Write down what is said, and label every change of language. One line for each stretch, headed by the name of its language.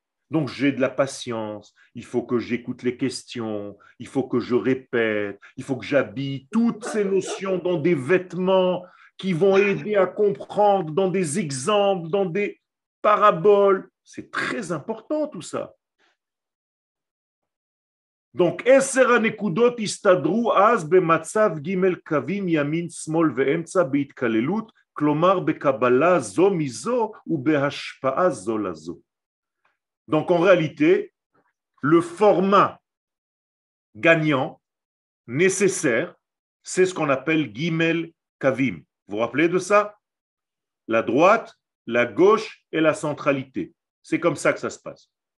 French: Donc j'ai de la patience, il faut que j'écoute les questions, il faut que je répète, il faut que j'habille toutes ces notions dans des vêtements qui vont aider à comprendre, dans des exemples, dans des paraboles. C'est très important tout ça.
Hebrew: Donc, Eser הנקודות הסתדרו אז במצב ג' קווים ימין שמאל ואמצע בהתקללות, כלומר בקבלה זו מזו ובהשפעה זו לזו.
French: Donc, en réalité, le format gagnant, nécessaire, c'est ce qu'on appelle Gimel Kavim. Vous vous rappelez de ça? La droite, la gauche et la centralité. C'est comme ça que ça se passe.